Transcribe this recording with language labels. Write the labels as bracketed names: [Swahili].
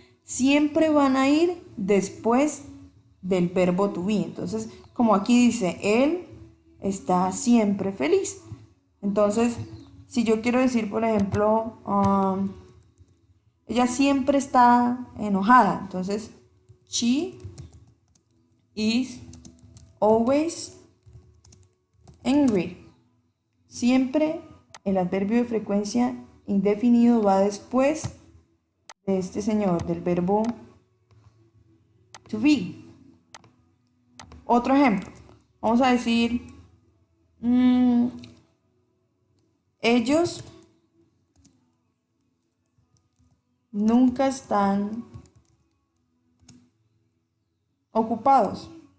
[Spanish] Siempre van a ir después del verbo to be. Entonces, como aquí dice, él está siempre feliz. Entonces, si yo quiero decir, por ejemplo, ella siempre está enojada. [English] Entonces, she is always angry. [Spanish] Siempre el adverbio de frecuencia indefinido va después de este señor, del verbo to be. Otro ejemplo. Vamos a decir, ellos nunca están ocupados.